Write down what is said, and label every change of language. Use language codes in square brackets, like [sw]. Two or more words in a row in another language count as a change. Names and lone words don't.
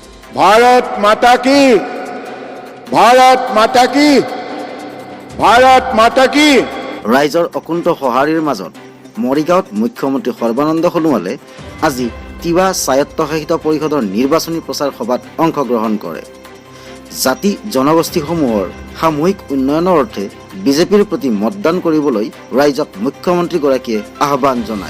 [hi] भारत माता की, भारत माता की, भारत माता की। [as] ৰাইজৰ অকুণ্ঠ সঁহাৰিৰ মাজত মৰিগাঁৱত মুখ্যমন্ত্ৰী সৰ্বানন্দ সোণোৱালে আজি তিৱা স্বায়ত্তশাসিত পৰিষদৰ নিৰ্বাচনী প্ৰচাৰ সভাত অংশগ্ৰহণ কৰে। জাতি জনগোষ্ঠীসমূহৰ সামূহিক উন্নয়নৰ অৰ্থে বিজেপিৰ প্ৰতি মতদান কৰিবলৈ ৰাইজক মুখ্যমন্ত্ৰীগৰাকীয়ে আহ্বান জনায়।